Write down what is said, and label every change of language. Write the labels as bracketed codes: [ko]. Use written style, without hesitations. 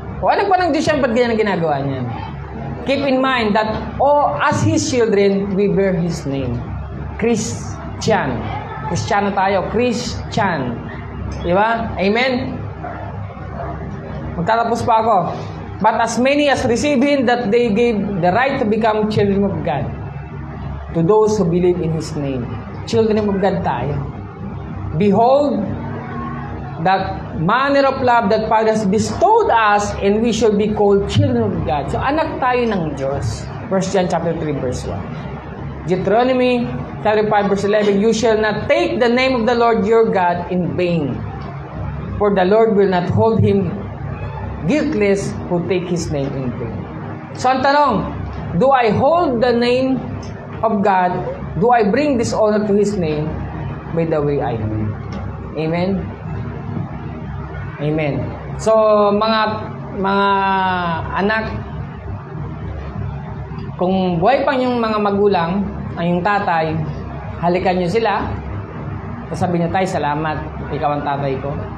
[tl] O anak ba ng Diyos yan? Ba't kaya ginagawa niyan? [en] Keep in mind that as His children, we bear His name. [tl] Christian. Kristiyano tayo. Christian. Diba? Amen? Magtatapos pa ako. [en] But as many as received Him, that they gave the right to become children of God. To those who believe in His name. Children of God tayo. Behold, that manner of love that Father has bestowed us, and we shall be called children of God. [tl] So, anak tayo ng Diyos. [en] 1 John chapter 3, verse 1. Deuteronomy chapter 5, verse 11, you shall not take the name of the Lord your God in vain, for the Lord will not hold him guiltless who take His name in vain. So, [tl] ang tanong, [en] do I hold the name of God? Do I bring dishonor to His name by the way I live? Amen? Amen. [tl] So, mga anak, kung buhay pa yung mga magulang, ang yung tatay, halikan nyo sila, sabihin nyo, tay, salamat, ikaw ang tatay ko.